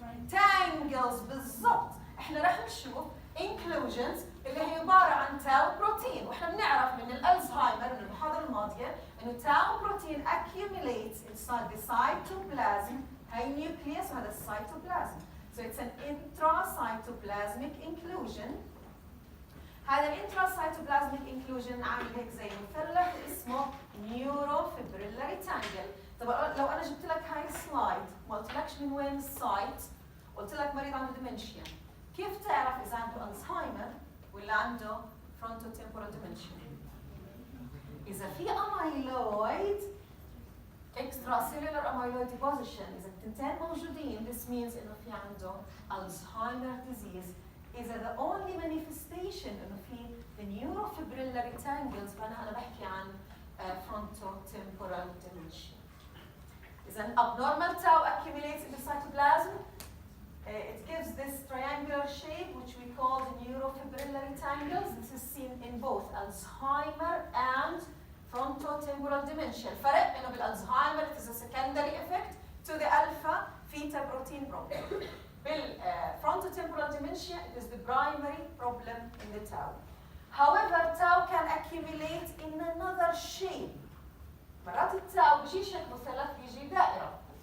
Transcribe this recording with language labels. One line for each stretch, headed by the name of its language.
Arabic: تانجلز بالضبط. احنا راح نشوف inclusions اللي هي عباره عن تاو بروتين، واحنا بنعرف من الالزهايمر من المحاضره الماضيه انه تاو بروتين
English: accumulates inside the cytoplasm.
Arabic: هاي نيوكليوس وهذا السيتوبلازم.
English: So it's an intracytoplasmic inclusion.
Arabic: هذا الانتراسيتوبلازميك انكلوجن عامل هيك زي مثلث اسمه نيوروفيبريلاري تانجل. طب لو انا جبت لك هاي السلايد ما قلتلكش من وين السايت، قلت لك مريض عنده ديمنشيا، كيف تعرف اذا عنده الزهايمر ولا عنده فرونتوتمبورال ديمنشيا؟ اذا في اميلويد اكسترا سيلولار اميلويد ديبوزيشن، اذا التنتين موجودين
English: this means
Arabic: انه في عنده الزهايمر ديزيز.
English: إذا the only manifestation إنه في the neurofibrillary tangles
Arabic: فأنا بحكي عن
English: frontotemporal dementia. إذا abnormal tau accumulates in the cytoplasm. It gives this triangular shape which we call the neurofibrillary tangles. This is seen in both Alzheimer and frontotemporal dementia.
Arabic: الفرق إنه بالألزهايمر
English: it is a secondary effect to the alpha theta protein problem. Frontotemporal dementia, it is the primary problem in the tau. However, tau can accumulate in another shape.
Arabic: مرات التاو بيجي شكل مثلث بيجي دائرة.